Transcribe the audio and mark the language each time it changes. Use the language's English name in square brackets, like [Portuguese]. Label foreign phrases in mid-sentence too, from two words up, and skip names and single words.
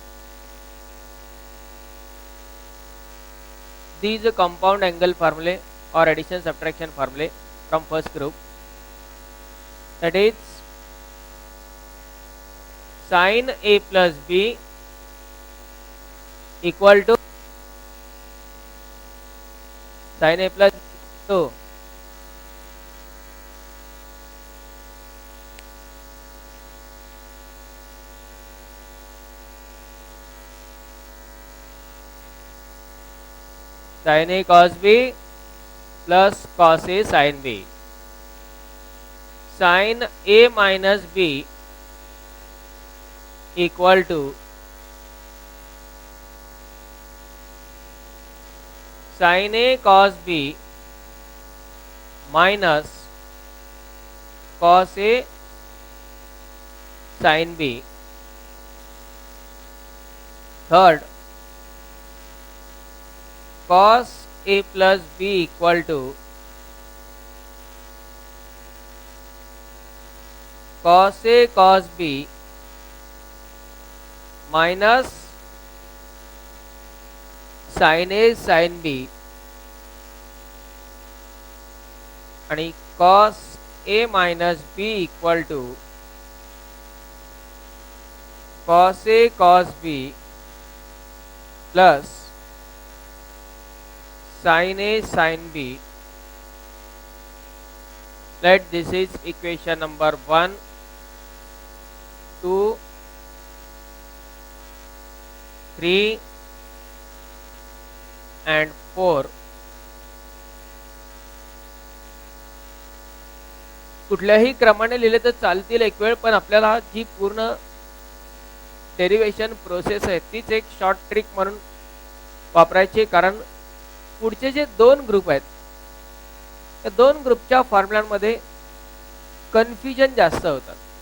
[English] these compound angle formulae or addition subtraction formulae from first group, that is sin A plus B equal to sin A plus 2 sin A cos B plus cos A sin B. Sin A minus B equal to sin A cos B minus cos A sin B. Third, cos A plus B equal to cos A cos B minus sin A sin B आणि cos A minus B equal to cos A cos B plus sin A sin B. Let this is equation number 1, 2, 3 and 4. [Marathi] कुठल्याही क्रमाने लिहिले तर चालतील एक वेळ, पण आपल्याला जी पूर्ण [English] derivation process [Marathi] आहे तीच एक [English] short trick [Marathi] म्हणून वापरायची, कारण पुढचे जे दोन ग्रुप आहेत त्या दोन ग्रुपच्या फॉर्म्युलांमध्ये कन्फ्युजन जास्त होतात.